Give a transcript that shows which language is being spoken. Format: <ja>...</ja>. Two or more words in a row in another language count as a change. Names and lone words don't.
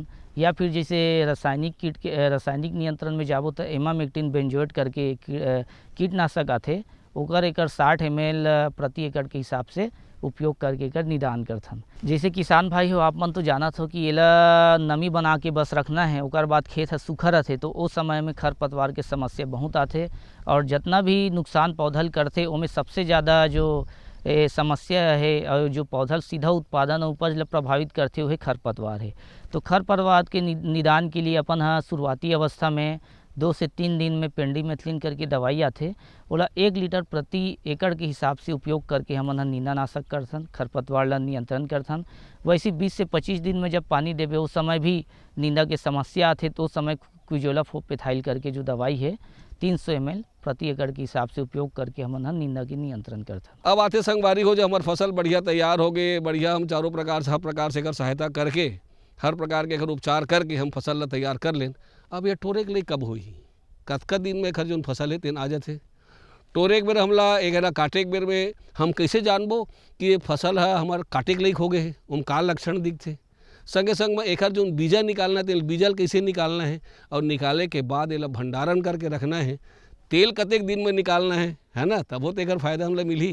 <hne>या फिर जैसे रासायनिक नियंत्रण में जाबो तो एमामेक्टिन बेंजोएट करके कीटनाशक आथे, ओकर एकर 60 ml प्रति एकड़ के हिसाब से उपयोग करके एकर निदान करथन। जैसे किसान भाई हो, आप मन तो जानत हो कि एला नमी बना के बस रखना है, ओकर बाद खेत है सूखा रहथे, तो उस समय में खरपतवार के समस्या बहुत आथे। और जितना भी नुकसान पौधल करथे ओमें सबसे ज़्यादा जो समस्या है और जो पौधा सीधा उत्पादन और उपज प्रभावित करते हुए खरपतवार है। तो खरपतवार के निदान के लिए अपन हाँ शुरुआती अवस्था में 2 से 3 दिन में पेंडीमेथिलिन करके दवाई आथे, ओला 1 लीटर प्रति एकड़ के हिसाब से उपयोग करके हमन नींदानाशक करथन, खरपतवार ला नियंत्रण करथन। वैसे 20 से 25 दिन में जब पानी देवे उस समय भी नींदा के समस्या आथे, तो उस समय क्विजोलाफोपेथाइल करके जो दवाई है 300 ml प्रति एकड़ के हिसाब से उपयोग करके हमन नींदा की नियंत्रण करथन। अब आते संगवारी हो, जो हमार फसल बढ़िया तैयार हो गए, बढ़िया हम चारों प्रकार से हर प्रकार से एकर सहायता करके, हर प्रकार के एकर उपचार करके हम फसल ला तैयार कर लें। अब ये टोरे के लिए कब होई, कतका दिन में एकर जो फसल है तेन आ जाथे। टोरे के बेर हमला एकरा काटे के बेर में हम कैसे जानबो कि ये फसल है हमार काटे के लायक हो गए है, उम का लक्षण दिखथे। संगे संग में एकर जो बीजा निकालना है, बीजल कैसे निकालना है, और निकाले के बाद एला भंडारण करके रखना है, तेल कतेक दिन में निकालना है ना, तब हो तो एकर फायदा हमला मिली।</hne>